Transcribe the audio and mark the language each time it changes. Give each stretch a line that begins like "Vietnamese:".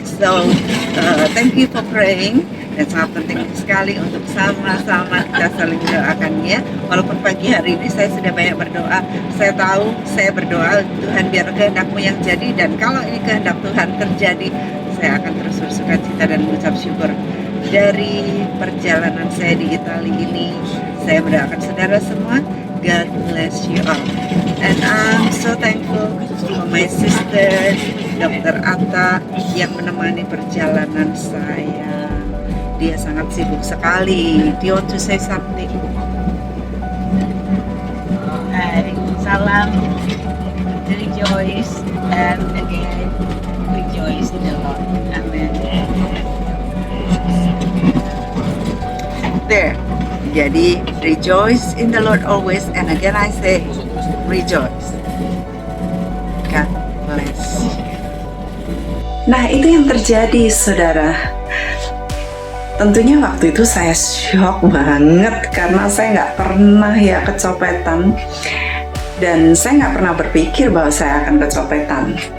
English: So, thank you for praying.
Indonesian: Dan sangat penting sekali untuk sama-sama kita saling doakan ya. Walaupun pagi hari ini saya sudah banyak berdoa, saya tahu saya berdoa, Tuhan biar kehendak-Mu yang jadi, dan kalau ini kehendak Tuhan terjadi, saya akan terus bersuka cita dan mengucap syukur. Dari perjalanan saya di Italia ini, saya mendoakan saudara semua, God bless you all.
English: And I'm so thankful for my sister, Dr.
Indonesian: Atta, yang menemani perjalanan saya. Dia sangat sibuk sekali.
English: Do you want to say something? Salam, rejoice, and again, rejoice in the Lord. Amen. There. Jadi, rejoice in the Lord always, and again I say, rejoice. God bless.
Indonesian: Nah, itu yang terjadi, saudara. Tentunya waktu itu saya shock banget karena saya nggak pernah ya kecopetan, dan saya nggak pernah berpikir bahwa saya akan kecopetan.